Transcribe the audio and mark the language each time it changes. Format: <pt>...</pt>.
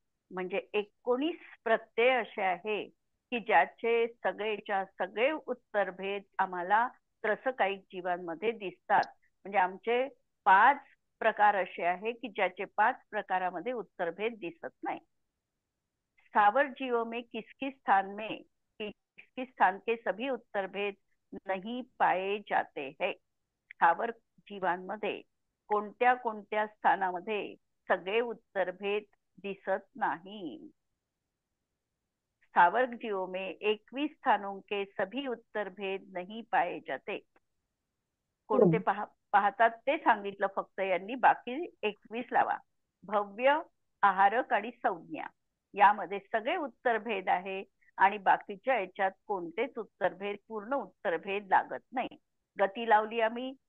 <mr>म्हणजे 19 प्रत्यय असे आहे की ज्याचे सगळेच्या सगळे उत्तरभेद आम्हाला त्रसकायिक जीवांमध्ये दिसतात. म्हणजे आमचे 5 प्रकार असे आहे की ज्याचे 5 प्रकारामध्ये उत्तरभेद दिसत नाही.</mr> <hi>स्थावर जीवों में किस स्थान के सभी उत्तरभेद नहीं पाए जाते हैं.</hi> <mr>स्थावर जीवांमध्ये कोणत्या कोणत्या स्थानामध्ये सगळे उत्तरभेद दिसत नाही.</mr> <hi>स्थावर जीवों में 21 स्थानों के सभी उत्तरभेद नहीं पाए जाते.</hi> <mr>कोणते पाहतात ते सांगितलं फक्त यांनी, बाकी 21 लावा. भव्य, आहारक आणि संज्ञा यामध्ये सगळे उत्तरभेद आहे आणि बाकीच्या याच्यात कोणतेच उत्तरभेद पूर्ण उत्तरभेद लागत नाही. गती लावली आम्ही</mr>